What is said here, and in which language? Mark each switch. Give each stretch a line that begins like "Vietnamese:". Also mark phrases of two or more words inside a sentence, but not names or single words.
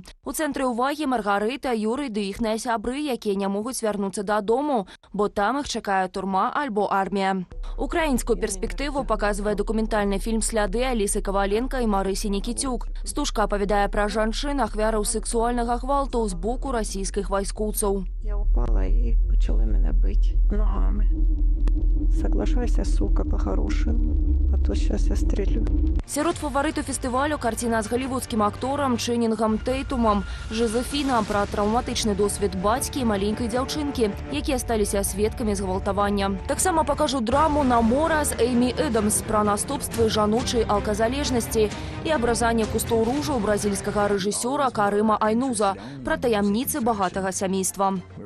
Belarusian: У цэнтры ўвагі Маргарыта, Юрый ды іхныя сябры, якія не могуць вярнуцца дадому, бо там іх чакае турма альбо армія. Украінскую перспектыву паказвае дакументальны фільм «Сляды» Алісы Каваленка і Марысі Нікіцюк. Стужка апавядае пра жанчын, ахвяраў сексуальнага гвалту з боку расійскіх вайскоўцаў.
Ukrainian: Я упала і почали мене бити ногами.
Russian: Соглашайся, сука, по-хорошему, а то сейчас я стрелю.
Belarusian: Сярод фаварыту фестывалю карціна з галівудскім акторам Чэнінгам Тэйтумам «Жозефіна» пра траўматычны досвед бацькі і маленькай дзяўчынкі, якія сталіся сведкамі згвалтавання. Таксама пакажу драму «Намора» з Эймі Эдамс пра наступствы жаночай алказалежнасці і абразанне кустоў ружу бразільскага рэжысёра Карыма Айнуза пра таямніцы багатага сямейства.